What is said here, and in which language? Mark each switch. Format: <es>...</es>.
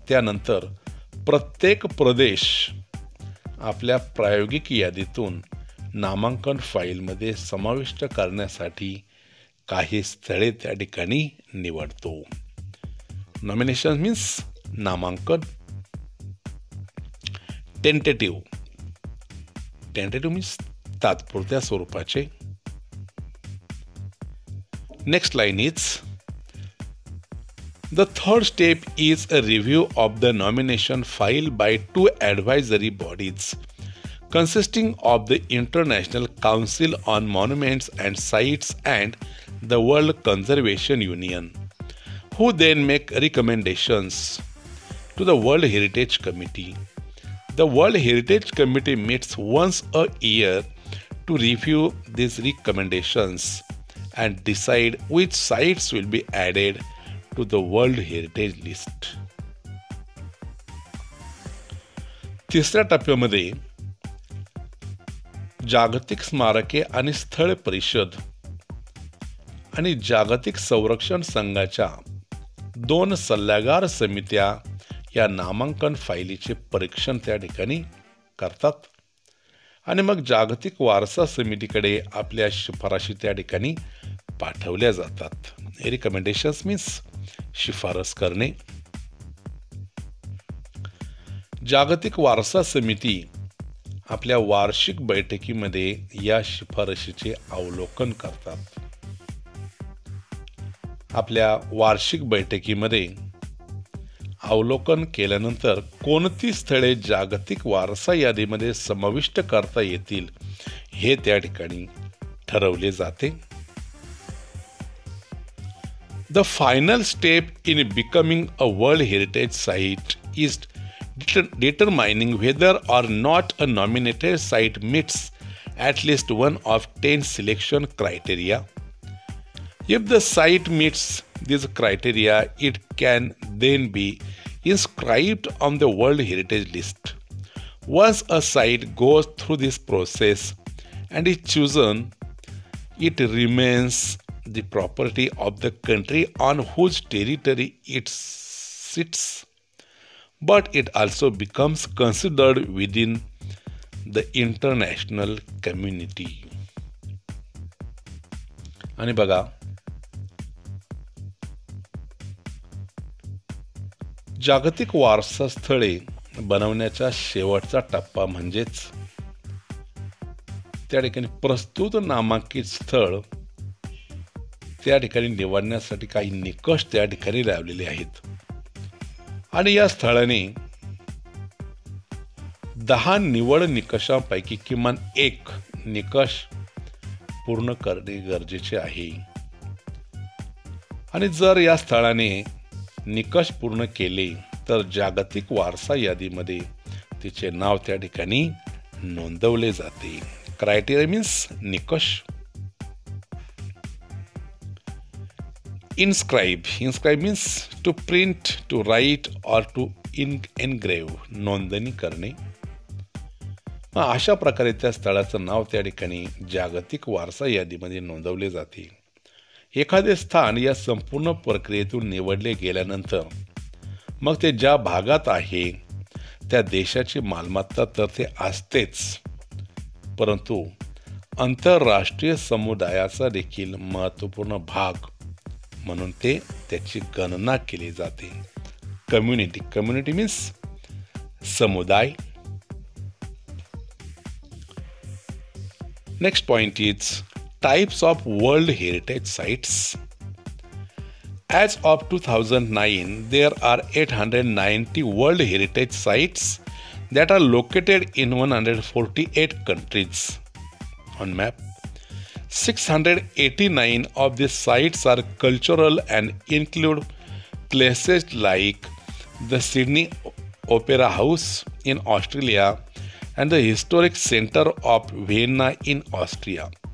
<mr>त्यानंतर प्रत्येक प्रदेश आपल्या प्रायोगिक यादीतून नामांकन फाईलमध्ये समाविष्ट करण्यासाठी काही स्थळे त्या ठिकाणी निवडतो. नॉमिनेशन मीन्स नामांकन. टेंटेटिव्ह मीन्स तात्पुरत्या स्वरूपाचे.</mr> <en>Next line is the third step is a review of the nomination file by 2 advisory bodies consisting of the International Council on Monuments and Sites and the World Conservation Union, who then make recommendations to the World Heritage Committee. The World Heritage Committee meets once a year to review these recommendations and decide which sites will be added to the World Heritage List.</en> <mr>तिसऱ्या टप्प्यामध्ये जागतिक स्मारके आणि स्थळ परिषद आणि जागतिक संरक्षण संघाच्या 2 सल्लागार समित्या या नामांकन फाईलीचे परीक्षण त्या ठिकाणी करतात आणि मग जागतिक वारसा समितीकडे आपल्या शिफारशी त्या ठिकाणी पाठवल्या जातात. रिकमेंडेशन्स मीन्स शिफारस करणे. जागतिक वारसा समिती आपल्या वार्षिक बैठकीमध्ये या शिफारशीचे अवलोकन करतात. आपल्या वार्षिक बैठकीमध्ये अवलोकन केल्यानंतर कोणती स्थळे जागतिक वारसा यादीमध्ये समाविष्ट करता येतील हे त्या ठिकाणी ठरवले जाते.</mr> <en>The final step in becoming a World Heritage Site is determining whether or not a nominated site meets at least one of 10 selection criteria. If the site meets these criteria, it can then be inscribed on the World Heritage List. Once a site goes through this process and is chosen, it remains the property of the country on whose territory it sits, but it also becomes considered within the international community.</en> <mr>आणि बघा, जागतिक वारसा स्थळे बनवण्याचा शेवटचा टप्पा म्हणजेच त्या ठिकाणी प्रस्तुत नामांकित स्थळ त्या ठिकाणी निवडण्यासाठी काही निकष त्या ठिकाणी लावलेले आहेत आणि या स्थळाने 10 निवड निकषांपैकी किमान एक निकष पूर्ण करणे गरजेचे आहे. आणि जर या स्थळाने निकष पूर्ण केले तर जागतिक वारसा यादीमध्ये तिचे नाव त्या ठिकाणी नोंदवले जाते. क्रायटेरिया मीन्स निकष.</mr> <en>Inscribe means to print, to write or to engrave.</en> <mr>नोंदणी करणे. अशा प्रकारे त्या स्थळाचं नाव त्या ठिकाणी जागतिक वारसा यादीमध्ये नोंदवले जाते. एखादे स्थान या संपूर्ण प्रक्रियेतून निवडले गेल्यानंतर मग ते ज्या भागात आहे त्या देशाची मालमत्ता तर ते असतेच, परंतु आंतरराष्ट्रीय समुदायाचा देखील महत्त्वपूर्ण भाग म्हणून ते त्याची गणना केली जाते. कम्युनिटी मीन्स समुदाय.</mr> <en>Next point is types of world heritage sites. As of 2009, there are 890 World Heritage Sites that are located in 148 countries. On map, 689 of these sites are cultural and include places like the Sydney Opera House in Australia and the Historic Centre of Vienna in Austria.</en>